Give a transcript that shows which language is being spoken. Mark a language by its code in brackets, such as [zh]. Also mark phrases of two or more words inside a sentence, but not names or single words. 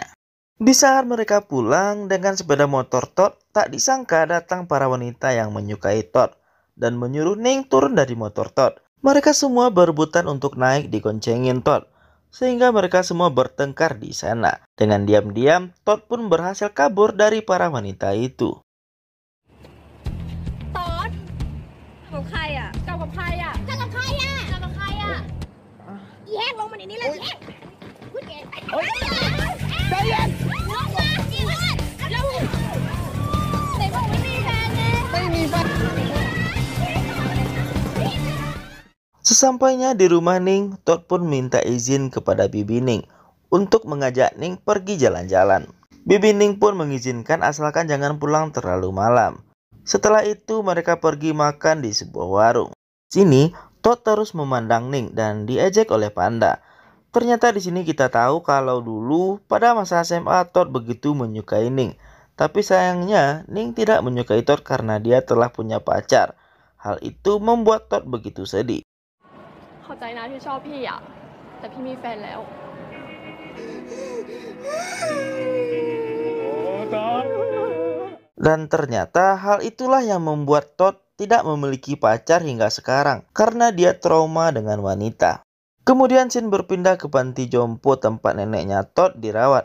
[id] Di saat mereka pulang dengan sepeda motor Todd, tak disangka datang para wanita yang menyukai Todd dan menyuruh Ning turun dari motor Todd. Mereka semua berebutan untuk naik digoncengin Todd, sehingga mereka semua bertengkar di sana. Dengan diam-diam, Todd pun berhasil kabur dari para wanita itu. [th] ตอดกับใครอ่ะกับใครอ่ะกับใครอ่ะกับใครอ่ะอีแฮกลงมาในนี้เลยอีแฮกพูดเองใจเย็นลงมาอีแฮกแล้วไหนบอกไม่มีแฟนไงไม่มีแฟน [id] Sesampainya di rumah Ning, Todd pun minta izin kepada Bibi Ning untuk mengajak Ning pergi jalan-jalan. Bibi Ning pun mengizinkan asalkan jangan pulang terlalu malam. Setelah itu mereka pergi makan di sebuah warung. Sini Todd terus memandang Ning dan diejek oleh Panda. Ternyata di sini kita tahu kalau dulu pada masa SMA Todd begitu menyukai Ning. Tapi sayangnya Ning tidak menyukai Todd karena dia telah punya pacar. Hal itu membuat Todd begitu sedih. [th] เข้าใจนะที่ชอบพี่อะแต่พี่มีแฟนแล้ว [id] Dan ternyata hal itulah yang membuat Todd tidak memiliki pacar hingga sekarang karena dia trauma dengan wanita. Kemudian Shin berpindah ke panti jompo tempat neneknya Todd dirawat.